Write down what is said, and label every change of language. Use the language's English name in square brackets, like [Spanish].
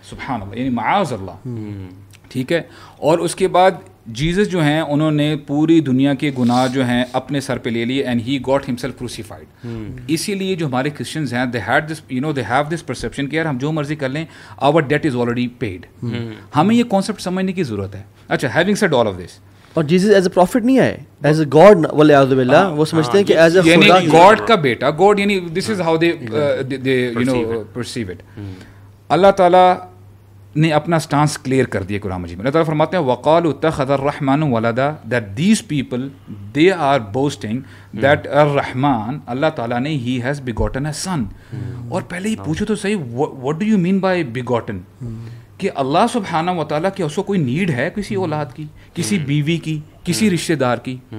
[Urdu] سبحان اللہ, یعنی معاذ اللہ, ٹھیک ہے. اور اس کے بعد جیزس جو ہیں انہوں نے پوری دنیا کے گناہ جو ہیں اپنے سر پہ لے لیے, [English] And he got himself crucified. [Urdu] اسی لیے جو ہمارے کرسچنز ہیں, [English] they had this you know they have this perception [Urdu] کہ یار ہم جو مرضی کر لیں, [English] Our debt is already paid. [Urdu] ہمیں یہ کانسیپٹ سمجھنے کی ضرورت ہے. [English] اچھا, having said all of this, [Urdu] اور جیسس [English] as a prophet [Urdu] نہیں آئے, [English] as a God [Urdu] والعیاذ باللہ. وہ سمجھتے ہیں کہ ایز اے یعنی گاڈ کا بیٹا, گاڈ یعنی [English] This is how they you know perceive it. [Urdu] اللہ تعالیٰ نے اپنا سٹانس کلیئر کر دیا قرآن مجید میں. اللہ تعالیٰ فرماتے ہیں [Arabic] وقالوا اتخذ الرحمن ولدا, [English] that these people they are boasting that [Urdu] الرحمن, اللہ تعالیٰ نے ہی [English] Has begotten a son. [Urdu] اور پہلے یہ پوچھو تو صحیح, [English] what do you mean by begotten, [Urdu] کہ اللہ سبحانہ و تعالیٰ کی اس کو کوئی نیڈ ہے کسی اولاد کی, کسی بیوی کی, کسی رشتہ دار کی.